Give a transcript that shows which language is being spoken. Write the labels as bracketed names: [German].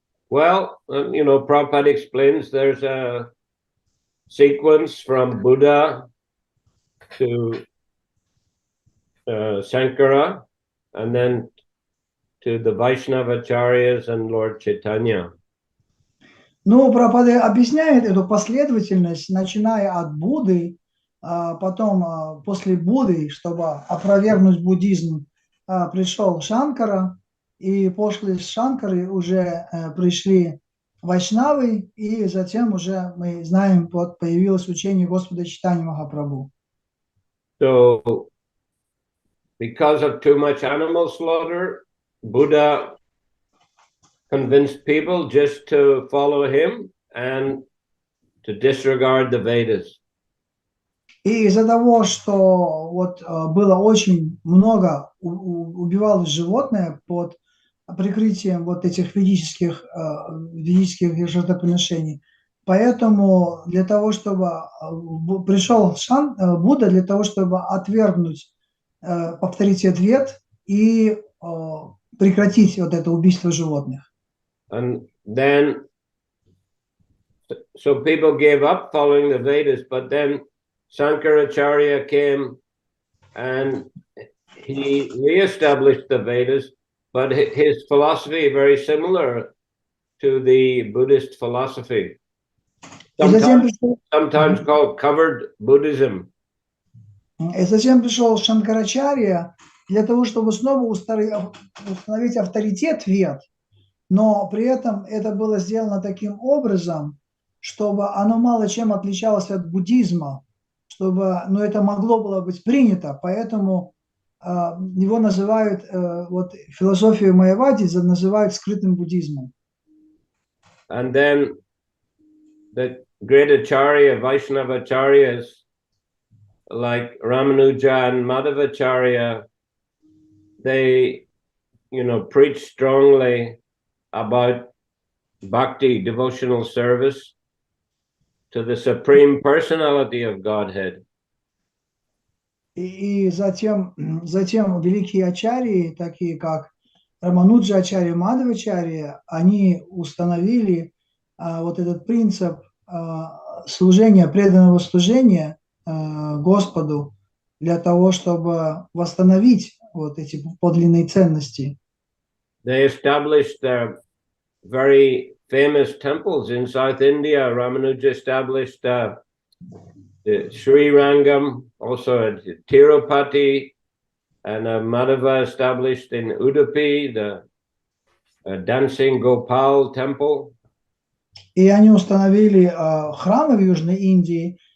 [English] Well, Prabhupada explains there's a sequence from Buddha to Sankara, and then to the Vaishnavacharyas and Lord Chaitanya. [Russian] Но Прабхупада объясняет эту последовательность, начиная от Будды, потом после Будды, чтобы опровергнуть буддизм, пришел Шанкара, и после Шанкары уже пришли Вайшнавы, и затем уже мы знаем, вот появилось учение Господа Чайтаньи Махапрабху. [English] So, because of too much animal slaughter, Buddha convinced people just to follow him and to disregard the Vedas. [Russian] И из-за того, что вот было очень много, убивалось животное под прикрытием вот этих ведических жертвоприношений, поэтому для того, чтобы пришел Будда, для того, чтобы отвергнуть авторитет вед и прекратить вот это убийство животных. [English] And then, so people gave up following the Vedas, but then Shankaracharya came and he re-established the Vedas, but his philosophy very similar to the Buddhist philosophy, sometimes called covered Buddhism. [Russian] И затем пришел Шанкарачарья для того, чтобы снова установить авторитет вед, но при этом это было сделано таким образом, чтобы оно мало чем отличалось от буддизма, но это могло было быть принято, поэтому его называют, вот философию Майявади называют скрытым буддизмом. [English] And then the great Acharya, Vaishnava Acharyas, like Ramanuja and Madhavacharya, they, preach strongly about bhakti, devotional service to the Supreme Personality of Godhead. [Russian] И затем великие ачарьи, такие как Рамануджа Ачарья, Мадхавачарья, они установили вот этот принцип служения, преданного служения Господу для того, чтобы восстановить вот эти подлинные ценности. [English] They established their very famous temples in South India. Ramanuja established the Sri Rangam, also at Tirupati, and Madhava established in Udupi the Dancing Gopal temple. [Russian] И они установили храмы в Южной Индии.